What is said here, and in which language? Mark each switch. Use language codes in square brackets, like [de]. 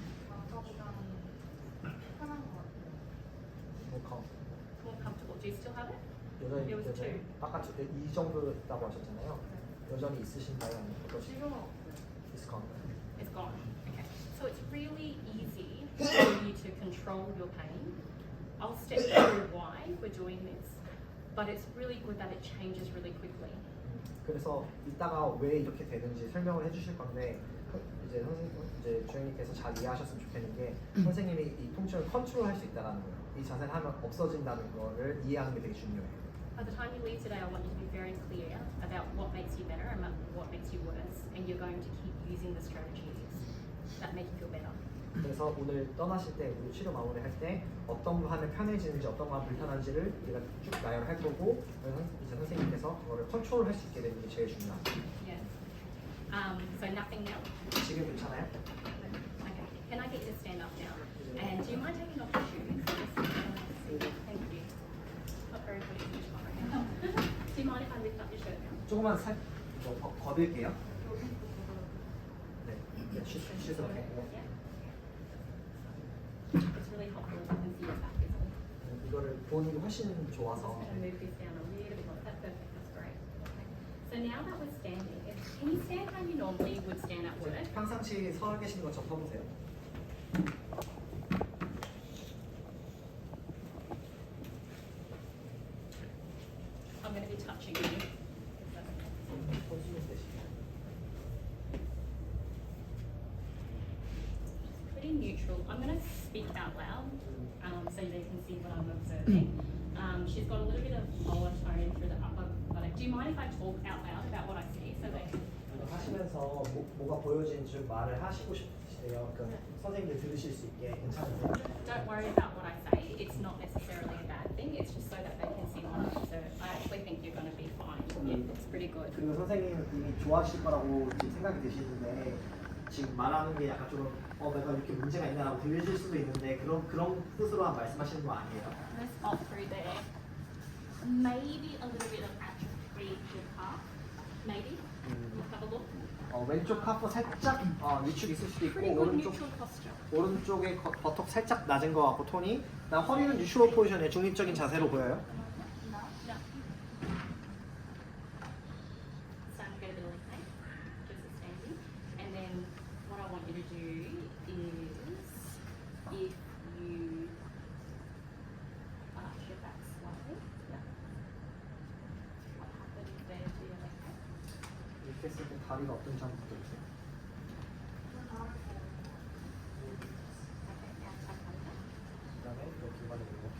[ko] 아까보다는 편한 것 같아요. [en] More comfortable. Do you still have it? [ko] 여전히 [en] It was two. [ko] 아까 이 정도였다고 하셨잖아요. 여전히 있으신가요? 아니면 어떠신가요? 지금은 없어요. [en] It's gone. It's gone. Okay. So it's really easy for you to control your pain. I'll step through why we're doing this, but it's really good that it changes really quickly. [ko] 그래서 이따가 왜 이렇게 되는지 설명을 해주실 건데 이제 선생님, 이제 주영님께서 잘 이해하셨으면 좋겠는 게 선생님이 이 통증을 컨트롤할 수 있다는 거예요. 이 자세를 하면 없어진다는 거를 이해하는 게 되게 중요해요. [en] By the time you leave today, I want you to be very clear about what makes you better and what makes you worse, and you're going to keep using the strategies that make you feel better. [ko] 그래서 오늘 떠나실 때 우리 치료 마무리할 때 어떤 거 하면 편해지는지 어떤 거 하면 불편한지를 우리가 쭉 나열할 거고 이제 선생님께서 그거를 컨트롤할 수 있게 되는 게 제일 중요합니다. [en] Yes. So nothing now. [ko] 지금 괜찮아요? [en] Okay. Can I get you to stand up now? And do you mind taking off your shoes? Thank you. Not very good at this one right now. Do you mind if I lift up your shirt now? [ko] 조금만 걷을게요. 여기부터 [en] 네, she's okay. Yeah. It's really helpful if you can see your back as well. [ko] 이거를 보는 게 훨씬 [en] I'm just [ko] 좋아서 [en] going to move this down a little bit more. That's perfect. That's great. Okay. So now that we're standing, can you stand how you normally would stand at work? [ko] 평상시 서 계시는 것처럼 서보세요. [en] I'm going to be touching you. [ko] 손 숨을 대시고. [en] Pretty neutral. I'm going to speak out loud so they can see what I'm observing. She's got a little bit of lower tone through the upper buttock. Do you mind if I talk out loud about what I see so they can? [ko] 이거 하시면서 뭐가 보여지는지 좀 말을 하시고 싶으세요. 그러니까 선생님들 들으실 수 있게 괜찮으세요? [en] Don't worry about what I say. It's not necessarily a bad thing. It's just so that they can see what I observe. I actually think you're going to be fine. It's pretty good. [ko] 그리고 선생님은 이미 좋아하실 거라고 지금 생각이 드시는데 지금 말하는 게 약간 좀 내가 이렇게 문제가 있나라고 들리실 수도 있는데 그런 뜻으로만 말씀하시는 거 아니에요? [en] Let's pop through there. Maybe a little bit of atrophy to the calf. Maybe. Let's have a look. [ko] 왼쪽 카프 살짝 위축 있을 수도 있고 [en] Pretty good [ko] 오른쪽 [en] neutral posture. [ko] 오른쪽에 버턱 살짝 낮은 거 같고 톤이 그다음 허리는 뉴트럴 포지션의 중립적인 자세로 보여요. [en] No. Starting to get a bit of leg pain. Just standing. And then what I want you to do is if you arch your back slightly. What happens there to your leg pain? [ko] 이렇게 했을 때 다리가 어떤지 한번 보여주세요. [en] Okay, now tuck under. [ko] 그다음에 이렇게 받으고